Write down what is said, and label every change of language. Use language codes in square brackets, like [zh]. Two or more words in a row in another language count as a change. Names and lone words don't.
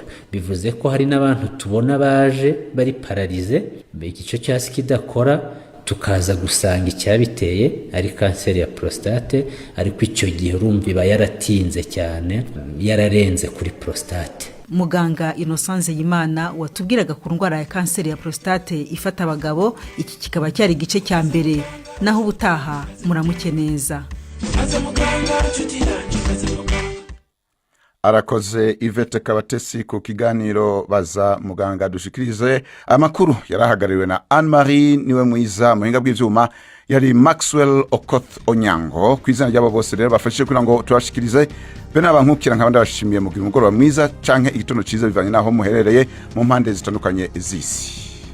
[rw] Bivuze ko hari n'abantu tubona baje bari pararize, igice cyo hasi kidakora, tukaza gusanga icyabiteye ari kanseri ya prostate, ariko icyo gihe urumva iba yaratinze cyane, yararenze kuri prostate. Muganga Innocence Yimana watubwiraga ku ndwara ya kanseri ya prostate ifata abagabo, iki kikaba cyari igice cya mbere. Naho ubutaha muramuke neza. [rn] Arakoze Yvette Kabatesi ku kiganiro baza muganga. Dushikirize amakuru yarahagarariwe na Anne-Marie niwe mwiza, muhinga bw'ivyuma yari Maxwell Okoth Onyango. Kwizana ryabo bose rero bafashije kugira ngo tubashikirize bene abankukira nkaba ndabashimiye mugira umugoroba mwiza canke igitondo ciza bivanye naho muherereye mu mpande zitandukanye z'isi.